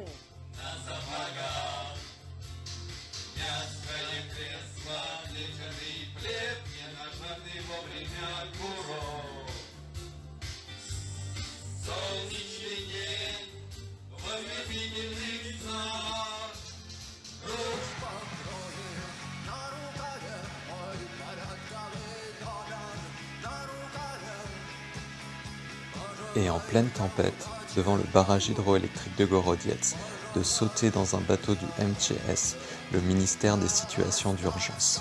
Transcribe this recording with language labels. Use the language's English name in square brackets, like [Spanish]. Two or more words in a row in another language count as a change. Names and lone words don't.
[Russian] на сапогах. Мягкое кресло, плетеный плед, не нажатый вовремя курок. Солнечный день в ослепительных снах. [French] Et en pleine tempête, devant le barrage hydroélectrique de Gorodiets, de sauter dans un bateau du MTS, le ministère des situations d'urgence.